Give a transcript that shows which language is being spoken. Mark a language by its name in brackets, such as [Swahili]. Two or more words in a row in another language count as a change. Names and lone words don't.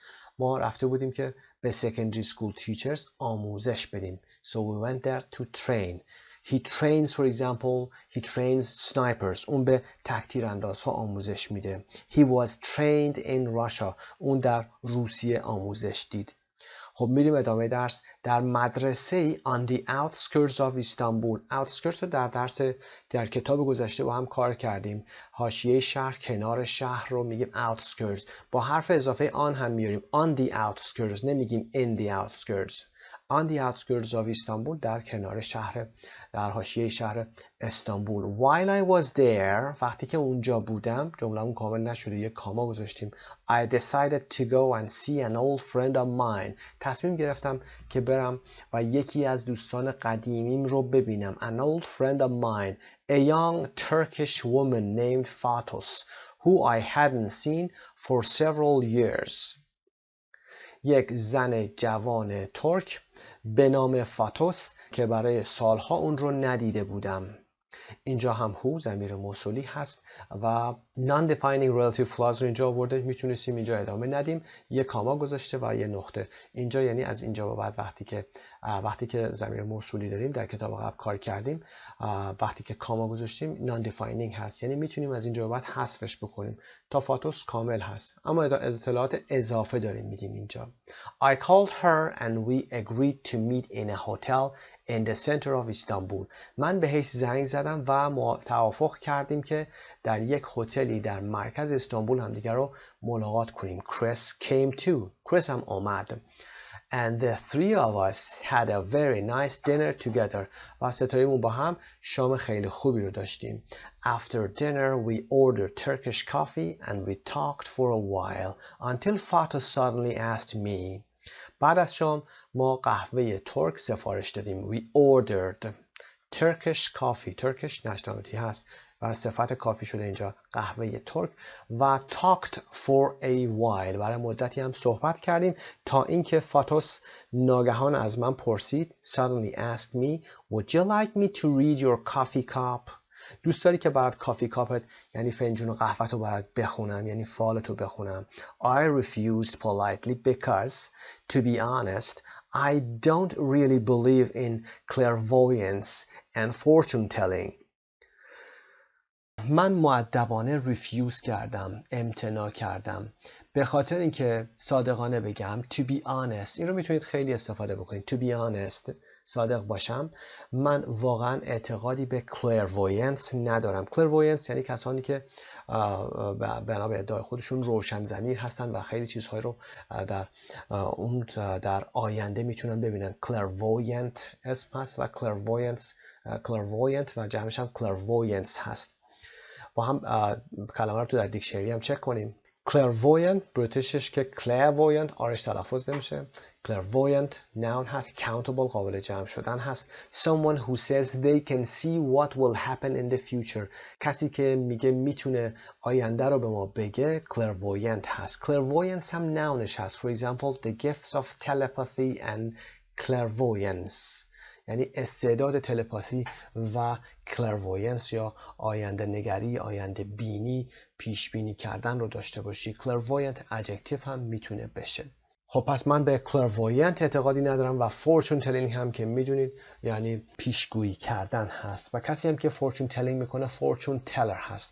[Persian] ما رفته بودیم که به [English] secondary school teachers [Persian] آموزش بدیم. [English] So we went there to train. He trains, for example, he trains snipers. [Persian] اون به تکتیراندازها آموزش میده. [English] He was trained in Russia. [Persian] اون در روسیه آموزش دید. خب میریم ادامه درس. در مدرسه [English] on the outskirts of Istanbul. [Persian] outskirts رو در کتاب گذشته با هم کار کردیم. حاشیه شهر، کنار شهر رو میگیم outskirts. با حرف اضافه on هم میاریم. [English] on the outskirts، نمیگیم in the outskirts. on the outskirts of Istanbul، [Persian] در کنار شهر، در حاشیه شهر استانبول. [English] While I was there، [Persian] وقتی که اونجا بودم، جمله‌مون کامل نشده، یک کاما گذاشتیم. [English] I decided to go and see an old friend of mine. [Persian] تصمیم گرفتم که برم و یکی از دوستان قدیمیم رو ببینم. [English] An old friend of mine, a young Turkish woman named Fatos, who I hadn't seen for several years. [Persian] یک زن جوان ترک به نام فاتوس که برای سالها اون رو ندیده بودم. اینجا هم هو ضمیر موصولی هست و [English] non-defining relative clause [Persian] رو اینجا آورده. میتونستیم اینجا ادامه ندیم، یه کاما گذاشته و یه نقطه. اینجا یعنی از اینجا به بعد وقتی که ضمیر موصولی داریم، در کتاب قبل کار کردیم، وقتی که کاما گذاشتیم non-defining هست، یعنی میتونیم از اینجا به بعد حذفش بکنیم. تا فاتوس کامل هست، اما اطلاعات اضافه داریم میدیم اینجا. [English] I called her and we agreed to meet in a hotel in the center of Istanbul. [Persian] من بهش زنگ زدم و توافق کردیم که در یک هتلی در مرکز استانبول همدیگر رو ملاقات کنیم. [English] Chris came too. Chris [Persian] هم آمد. [English] And the three of us had a very nice dinner together. [Persian] و ستایمون با هم شام خیلی خوبی رو داشتیم. [English] After dinner we ordered Turkish coffee and we talked for a while until Fatih suddenly asked me. [Persian] بعد از شام ما قهوه ترک سفارش دادیم. [English] We ordered Turkish coffee. [Persian] Turkish نشنامتی هست و صفت کافی شده اینجا قهوه ترک. [English] و talked for a while، [Persian] برای مدتی هم صحبت کردیم تا اینکه فاتوس ناگهان از من پرسید. [English] Suddenly asked me, would you like me to read your coffee cup? [Persian] دوست داری که برات [English] coffee cupت [Persian] یعنی فنجون قهوه تو برات بخونم، یعنی فالتو بخونم. [English] I refused politely because, to be honest, I don't really believe in clairvoyance and fortune telling. [Persian] من مؤدبانه ریفیوز کردم، امتناع کردم. به خاطر اینکه صادقانه بگم [English] to be honest، [Persian] این رو میتونید خیلی استفاده بکنید. [English] to be honest، [Persian] صادق باشم، من واقعا اعتقادی به clairvoyance ندارم. clairvoyance یعنی کسانی که بنا به ادعای خودشون روشن ضمیر هستن و خیلی چیزهای رو در آینده میتونن ببینن. clairvoyant اسم هست و clairvoyant و جمعش هم clairvoyance هست. با هم کلمه رو تو در دیکشنری هم چک کنیم. clairvoyant بریتیشش که clairvoyant آرش تلفظ نمیشه. [English] clairvoyant noun [Persian] هست، countable قابل جمع شدن هست. [English] someone who says they can see what will happen in the future، [Persian] کسی که میگه میتونه آینده رو به ما بگه clairvoyant هست. clairvoyance هم nounش هست. [English] for example the gifts of telepathy and clairvoyance، [Persian] یعنی استعداد تلپاتی و clairvoyance یا آینده نگری، آینده بینی، پیش بینی کردن رو داشته باشی. [English] clairvoyant adjective [Persian] هم میتونه بشه. خب پس من به clairvoyant اعتقادی ندارم و [English] fortune telling [Persian] هم که میدونید یعنی پیشگویی کردن هست و کسی هم که [English] fortune telling [Persian] میکنه [English] fortune teller [Persian] هست.